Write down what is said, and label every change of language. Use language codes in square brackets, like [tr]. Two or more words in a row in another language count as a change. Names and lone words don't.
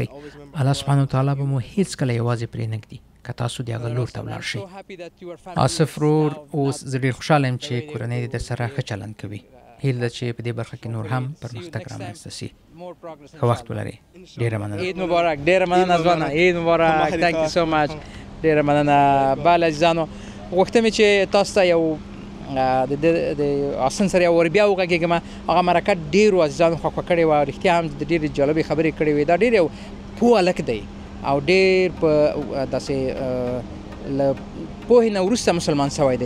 [ps] الله سبحانه وتعالی به مو هیڅکله یوازې پرېنږدي که تاسو د هغه لور ته ولاړ شئ. آصف ورور اوس زه ډېر خوشحاله یم چې کورنۍ دې درسره ښه چلند کوي. هیله ده چې په دې برخه کې نور هم پرمختګ رامنځته سي. ښه وخت ولرئ. ډېره مننه. عید مبارک. ډېره مننه ځوانه. عید مبارک. [en] تhank you so much. [ps] ډېره مننه. بله عزیزانو غوښتم چې تاسو ته یو د حسن سره یو ور بیا وغږېږم. هغه مرکه ډېرو عزیزانو خوښه کړې وه. رښتیا هم د ډېرې جالبې خبرې کړې وې. دا ډېر یو پوه هلک دی او ډېر په داسې له پوهې نه وروسته مسلمان شوی دی.